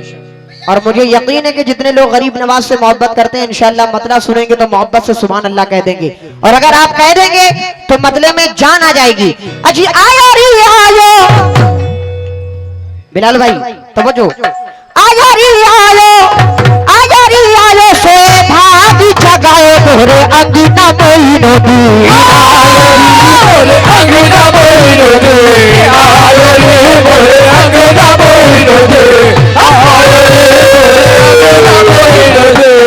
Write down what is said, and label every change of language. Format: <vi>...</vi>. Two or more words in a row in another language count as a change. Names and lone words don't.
<hi>और मुझे यकीन है कि जितने लोग गरीब नवाज से मोहब्बत करते हैं इंशाअल्लाह मतला सुनेंगे तो मोहब्बत से</hi> <ar>سبحان الله</ar> <hi>कह देंगे, और अगर आप कह देंगे तो मतले में जान आ जाएगी। अजी आयो री आयो, बिलाल भाई तवज्जो, आयो री आयो, आयो री आयो से भाग जगाओ तोरे अंगना मोइनो दी, आयो रे अंगना मोइनो दी, आयो रे अंगना मोइनो दी, आयो रे अंगना मोइनो दी।</hi>